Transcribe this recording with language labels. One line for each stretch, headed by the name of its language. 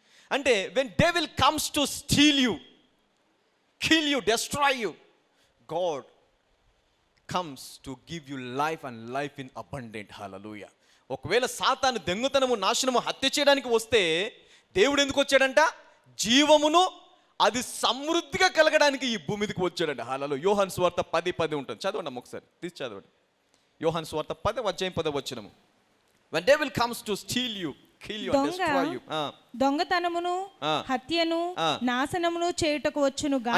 English: అంటే when devil comes to steal you, kill you, destroy you, God comes to give you life and life in abundant. Hallelujah.
Telugu: ఒకవేళ సాతాను దొంగతనము, నాశనము, హత్య చేయడానికి వస్తే దేవుడు ఎందుకు వచ్చాడంట? జీవమును అది సమృద్ధిగా కలగడానికి ఈ భూమి మీదకి వచ్చాడంట. హల్లెలూయా. యోహాను సువార్త 10:10 ఉంటుంది, చదవండి అమ్మ ఒకసారి, తీసి చదవండి. యోహాను సువార్త 10:10.
English: When devil comes to steal you, kill you and destroy you.
Telugu: దొంగతనమును, హత్యను, నాశనమును చేయుటకు వచ్చును గాని.